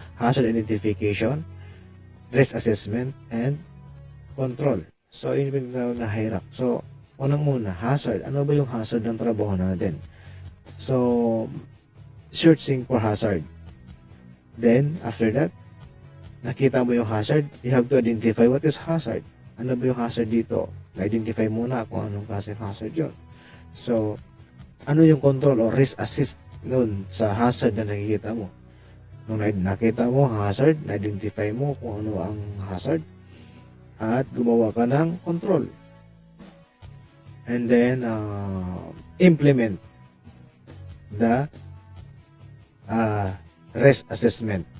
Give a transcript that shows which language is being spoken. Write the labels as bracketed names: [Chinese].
[English] Hazard Identification, Risk Assessment, and Control. [Filipino] So yun yung tinatawag na HIRAC. So unang-una, hazard. Ano ba yung hazard ng trabaho natin? [English] So searching for hazard. Then after that, [Filipino] nakita mo yung hazard, [English] you have to identify what is hazard. [Filipino] Ano ba yung hazard dito? Na-identify muna kung anong klase hazard yun. So, ano yung control o risk assist nun sa hazard na nakikita mo? Nung nakita mo ang hazard, na-identify mo kung ano ang hazard, at gumawa ka ng control. [English] And then, implement the risk assessment.